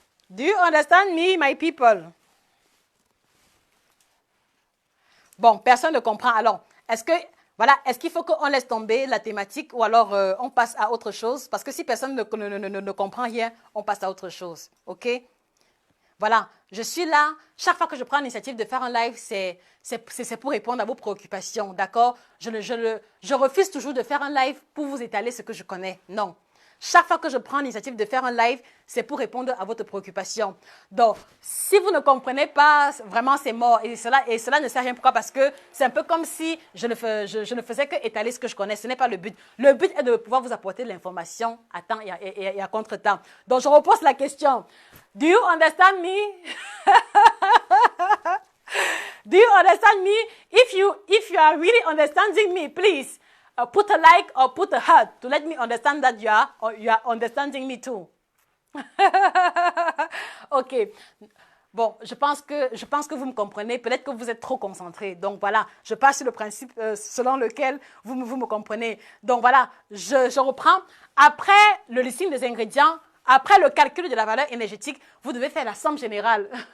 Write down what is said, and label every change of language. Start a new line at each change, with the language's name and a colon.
English: Do you understand me, my people?
French: Bon, personne ne comprend. Alors, est-ce qu'il faut qu'on laisse tomber la thématique ou alors on passe à autre chose? Parce que si personne ne comprend rien, on passe à autre chose. OK? Voilà, je suis là. Chaque fois que je prends l'initiative de faire un live, c'est pour répondre à vos préoccupations, d'accord? Je refuse toujours de faire un live pour vous étaler ce que je connais. Non. Chaque fois que je prends l'initiative de faire un live, c'est pour répondre à votre préoccupation. Donc, si vous ne comprenez pas, vraiment, c'est mort. Et cela ne sert à rien. Pourquoi? Parce que c'est un peu comme si je ne faisais que étaler ce que je connais. Ce n'est pas le but. Le but est de pouvoir vous apporter de l'information à temps et à contre-temps. Donc, je repose la question.
English: Do you understand me? Do you understand me? If you are really understanding me, please put a like or put a heart to let me understand that you are understanding me too. OK.
French: Bon, je pense que vous me comprenez. Peut-être que vous êtes trop concentrés. Donc voilà, je passe sur le principe selon lequel vous me comprenez. Donc voilà, je reprends. Après le listing des ingrédients, après le calcul de la valeur énergétique, vous devez faire la somme générale.